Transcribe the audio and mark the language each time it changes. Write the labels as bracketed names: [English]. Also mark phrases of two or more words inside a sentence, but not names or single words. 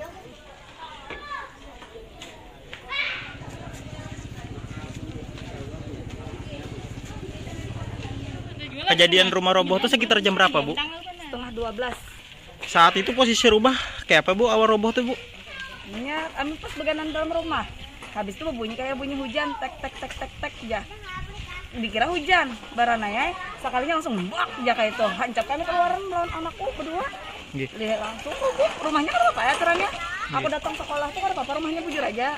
[Indonesian] Kejadian rumah roboh itu sekitar jam berapa bu? Setengah 12. [Banjar] Saat itu posisi rumah kayak apa bu awal roboh tuh bu? Pas beganan dalam rumah. Habis itu bunyi kayak bunyi hujan, tek tek tek tek tek ya. Dikira hujan, baranaya sekalinya langsung bak ya kayak itu. Hancap kami keluaran lawan anakku berdua. Lihat langsung bu, rumahnya kan apa ya terangnya? Aku datang sekolah tuh kan apa rumahnya bujur aja.